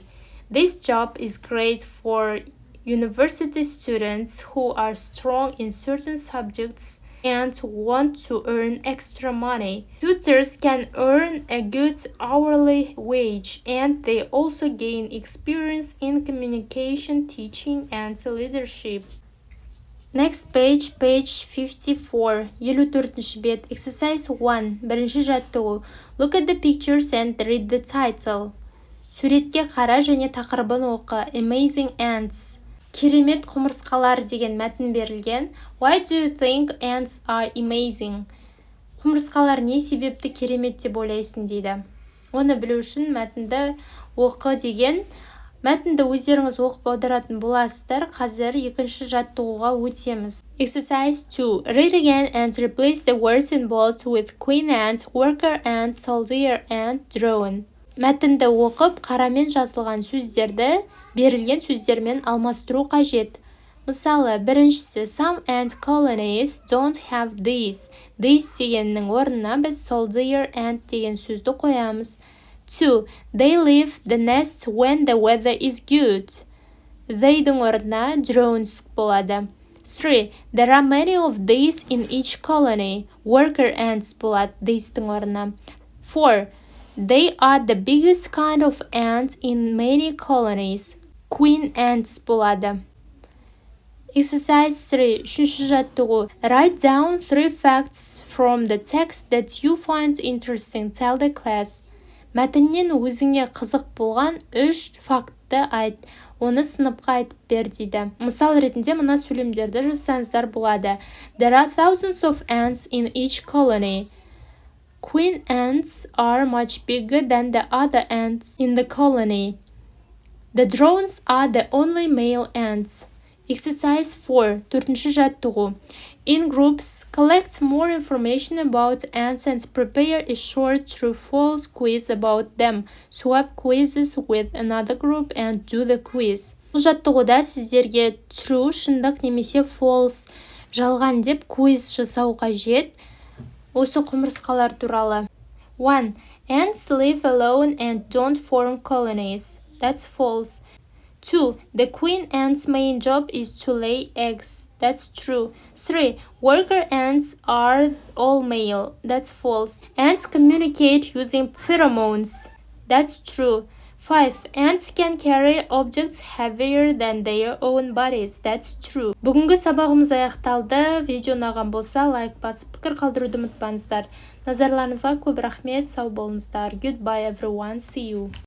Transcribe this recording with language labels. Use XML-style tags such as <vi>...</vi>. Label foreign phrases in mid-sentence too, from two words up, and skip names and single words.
<en>This job is great for university students who are strong in certain subjects and want to earn extra money. Tutors can earn a good hourly wage, and they also gain experience in communication, teaching, and leadership. Next page, page 54,</en> <kk>54-ші бет, exercise 1, бірінші жаттығу.</kk> <en>Look at the pictures and read the title.</en> <kk>Суретке қара және тақырыбын оқы.</kk> <en>Amazing ants.</en> <kk>Керемет құмырсқалар деген мәтін берілген.</kk> <en>Why do you think ants are amazing?</en> <kk>Құмырсқалар не себепті керемет деп ойлайсың дейді. Оны білу үшін мәтінді оқы деген. Мәтінді өздеріңіз оқып аударатын боласыздар. Қазір екінші жаттығуға өтеміз.</kk> <en>Exercise 2. Read again and replace the words in bold with queen ant, worker ant, soldier ant, drone.</en> <kk>Мәтінді оқып, қарамен жазылған сөздерді берілген сөздермен алмастыру қажет. Мысалы, біріншісі,</kk> <en>some ant colonies don't have these.</en> <kk>These дегеннің орнына біз</kk> <en>soldier ant</en> <kk>деген сөзді қоямыз. 2.</kk> <en>They leave the nest when the weather is good.</en> <kk>They'дің орнына drones болады. 3.</kk> <en>There are many of these in each colony. Worker ants</en> <kk>болады thes'дің орнына. 4.</kk> <en>They are the biggest kind of ant in many colonies. Queen ants болады. Exercise 3.</en> <kk>Үшінші жаттығу.</kk> <en>Write down 3 facts from the text that you find interesting. Tell the class.</en> <kk>Мәтіннен өзіңе қызық болған 3 фактты айт. Оны сыныпқа айтып бер дейді. Мысал ретінде мына сөйлемдерді жазсаңыздар болады.</kk> <en>There are thousands of ants in each colony. Queen ants are much bigger than the other ants in the colony. The drones are the only male ants.</en> <kk>Exercise 4. Төртінші жаттығу.</kk> <en>In groups, collect more information about ants and prepare a short true-false quiz about them. Swap quizzes with another group and do the quiz.</en> <kk>Бұл жаттығуда сіздерге true, шындық немесе false, жалған деп quiz жасау қажет. Осы құмырсқалар туралы.</kk> <en>1. Ants live alone and don't form colonies. That's false. 2. The queen ant's main job is to lay eggs. That's true. 3. Worker ants are all male. That's false. Ants communicate using pheromones. That's true. 5. Ants can carry objects heavier than their own bodies. That's true.</en> <kk>Бүгінгі сабағымыз аяқталды. Видео ұнаған болса, лайк басып, пікір қалдыруды ұмытпаңыздар. Назарларыңызға көп рахмет. Сау болыңыздар.</kk> <en>Goodbye everyone. See you.</en>